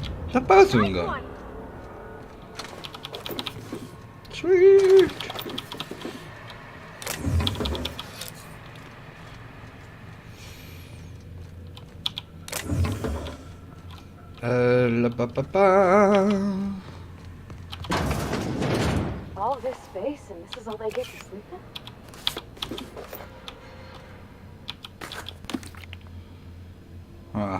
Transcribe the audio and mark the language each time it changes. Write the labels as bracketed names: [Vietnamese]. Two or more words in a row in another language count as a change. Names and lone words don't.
[English] That both of them gone? Sweet! La ba ba ba. All this space, and this is all they get to sleep in?